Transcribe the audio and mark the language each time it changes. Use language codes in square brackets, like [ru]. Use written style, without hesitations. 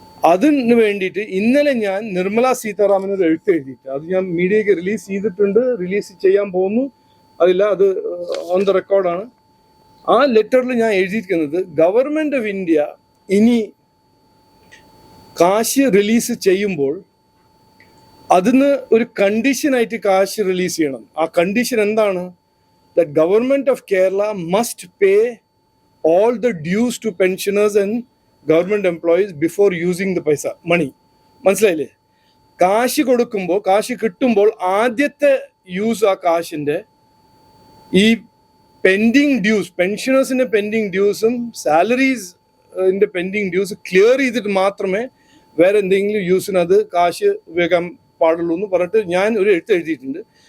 [ml] അതിന് വേണ്ടിയിട്ട് ഇന്നലെ ഞാൻ നിർമ്മല സീതാരാമനൊരു എഴുത്ത് എഴുതിയിട്ട്, അത് ഞാൻ മീഡിയയ്ക്ക് റിലീസ് ചെയ്തിട്ടുണ്ട്, റിലീസ് ചെയ്യാൻ പോകുന്നു, അത് ഓൺ ദ റെക്കോർഡാണ്. ആ ലെറ്ററിൽ ഞാൻ എഴുതിയിരിക്കുന്നത്, ഗവൺമെന്റ് ഓഫ് ഇന്ത്യ ഇനി കാശ് റിലീസ് ചെയ്യുമ്പോൾ അതിന് ഒരു കണ്ടീഷനായിട്ട് കാശ് റിലീസ് ചെയ്യണം. ആ കണ്ടീഷൻ എന്താണ്? [en] That government of Kerala must pay all the dues to pensioners and government employees before using the money. [ml] മനസ്സിലായില്ലേ? കാശ് കൊടുക്കുമ്പോൾ, കാശ് കിട്ടുമ്പോൾ ആദ്യത്തെ യൂസ് ആ കാശിൻ്റെ ഈ pending dues, പെൻഷനേഴ്സിൻ്റെ pending ഡ്യൂസും സാലറീസിൻ്റെ pending dues clear ചെയ്തിട്ട് മാത്രമേ വേറെ എന്തെങ്കിലും യൂസിന് അത് കാശ് ഉപയോഗിക്കാൻ പാടുള്ളൂ എന്ന് പറഞ്ഞിട്ട് ഞാൻ ഒരു എഴുത്ത് എഴുതിയിട്ടുണ്ട്.